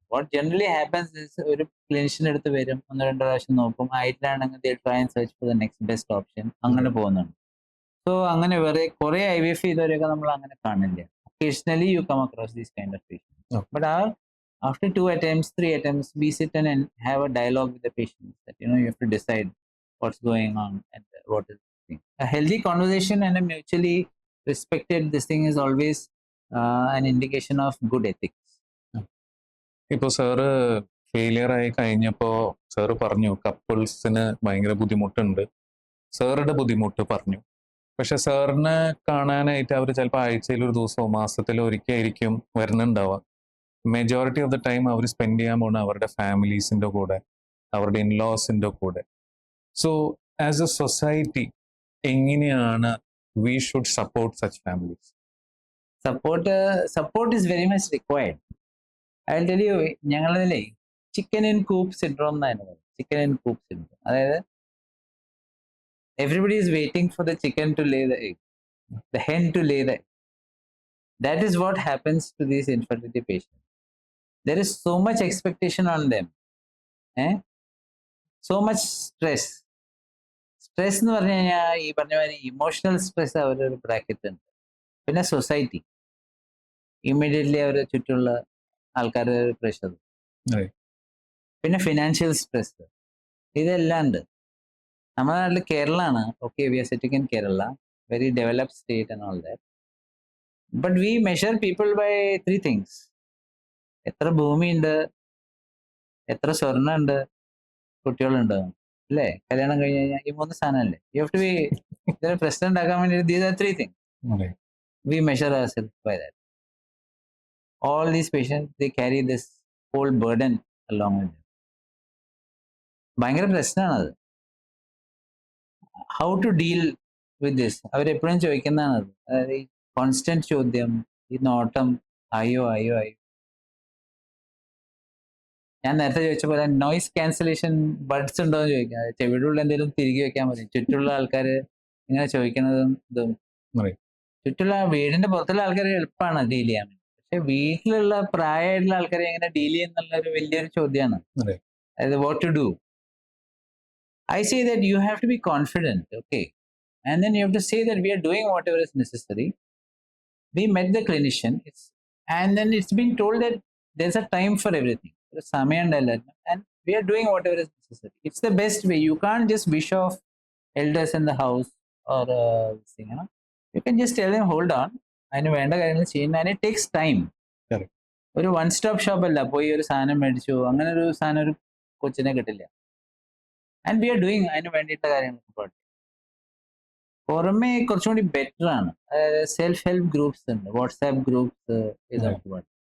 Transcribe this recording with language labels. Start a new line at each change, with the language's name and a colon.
English: What generally happens is
Malayalam: ഒരു clinician എടുത്ത് വരും, 1-2 പ്രാവശ്യം നോക്കും, ആയിട്ടാണെങ്കിൽ
English: they try and search for the next best option,
Malayalam: അങ്ങനെ പോകുന്നുണ്ട്. സോ അങ്ങനെ വേറെ കുറെ IVF ചെയ്തവരെയൊക്കെ നമ്മൾ അങ്ങനെ കാണില്ല.
English: Occasionally you come across these kind of patients. Okay. But after 2 attempts, 3 attempts, we sit and have a dialogue with the patient that you have to decide what's going on and what is the thing. A healthy conversation and a mutually respected this thing is always an indication of good ethics.
Malayalam: ഇപ്പോൾ sir failure ആയി കഴിഞ്ഞപ്പോൾ sir പറഞ്ഞു കപ്പിൾസിന് ഭയങ്കര ബുദ്ധിമുട്ടുണ്ട്, സാറുടെ ബുദ്ധിമുട്ട് പറഞ്ഞു. പക്ഷെ സാറിനെ കാണാനായിട്ട് അവർ ചിലപ്പോൾ ആഴ്ചയിൽ ഒരു ദിവസമോ മാസത്തിലോ ഒരിക്കലായിരിക്കും വരുന്നുണ്ടാവുക.
English: majority of the time
Malayalam: our spend ചെയ്യാൻ പോകുന്ന അവരുടെ ഫാമിലീസിൻ്റെ കൂടെ, അവരുടെ ഇൻലോസിൻ്റെ കൂടെ.
English: so as a society
Malayalam: എങ്ങനെയാണ്
English: We should support such families? Support is very much required. I will tell you, ഞങ്ങളിലെ chicken and coop syndrome
Malayalam: എന്നാണ് പറയുന്നത്.
English: Chicken and coop syndrome, അതായത് everybody is waiting for the chicken to lay the egg, the hen to lay the egg. That is what happens to these infertility patients. There is so much expectation on them, so much stress.
Malayalam: Stress എന്ന് പറഞ്ഞു കഴിഞ്ഞാൽ ഈ പറഞ്ഞ മാതിരി emotional stress അവരുടെ ഒരു bracket ഉണ്ട്. പിന്നെ സൊസൈറ്റി, ഇമ്മീഡിയറ്റ്ലി അവരുടെ ചുറ്റുമുള്ള ആൾക്കാരുടെ ഒരു പ്രഷർ, പിന്നെ ഫിനാൻഷ്യൽ സ്ട്രെസ്, ഇതെല്ലാം ഉണ്ട്. നമ്മുടെ നാട്ടിൽ കേരളമാണ്,
English: Okay, we are sitting in Kerala, very developed state and all that. But we measure people by 3 things.
Malayalam: എത്ര ഭൂമിയുണ്ട്, എത്ര സ്വർണ്ണം ഉണ്ട്, കുട്ടികളുണ്ട്, അല്ലേ? കല്യാണം കഴിഞ്ഞ് കഴിഞ്ഞാൽ ഈ 3 സാധനമല്ലേ.
English: You have to be president ആക്കാൻ വേണ്ടി these are 3 things. We measure ourselves by that. All these patients, they carry this whole burden along with them.
Malayalam: ഭയങ്കര പ്രശ്നമാണത്.
English: how to deal with this
Malayalam: അവരെപ്പോഴും ചോദിക്കുന്നതാണത്. അതായത് ഈ കോൺസ്റ്റന്റ് ചോദ്യം, ഈ നോട്ടം, അയ്യോ അയ്യോ അയ്യോ. ഞാൻ നേരത്തെ ചോദിച്ച പോലെ നോയിസ് ക്യാൻസലേഷൻ ബഡ്സ് ഉണ്ടോ എന്ന് ചോദിക്കാം. ചെവിടുള്ള എന്തെങ്കിലും തിരികെ വെക്കാൻ മതി. ചുറ്റുള്ള ആൾക്കാർ ഇങ്ങനെ ചോദിക്കുന്നതും ഇതും. ചുറ്റുള്ള വീടിന്റെ പുറത്തുള്ള ആൾക്കാരെ എളുപ്പമാണ് ഡീൽ ചെയ്യാൻ. പക്ഷെ വീട്ടിലുള്ള പ്രായമായിട്ടുള്ള ആൾക്കാരെ എങ്ങനെ ഡീൽ ചെയ്യുന്നുള്ള ഒരു വലിയൊരു ചോദ്യമാണ്. അതായത്
English: What to do. I say that you have to be confident, okay? And then you have to say that we are doing whatever is necessary. We met the clinician, and then it's been told that there's a time for everything. There's and we are doing whatever is necessary. It's the best way. You can't just wish off elders in the house or this thing, You can just tell them, hold on, and it takes time. Correct.
Malayalam: ഒരു one stop shop അല്ല, പോയി ഒരു സാധനം മേടിച്ചു അങ്ങനെ ഒരു സാധനം ഒരു കൊച്ചിനെ കിട്ടില്ല.
English: and we are doing
Malayalam: അതിന് വേണ്ടിയിട്ടുള്ള കാര്യങ്ങൾ പുറമെ കുറച്ചും കൂടി ബെറ്റർ ആണ്. അതായത് സെൽഫ് ഹെൽപ്പ് ഗ്രൂപ്പ്സ് ഉണ്ട്, വാട്സാപ്പ് ഗ്രൂപ്പ്സ്, ഇതൊക്കെ പാട്.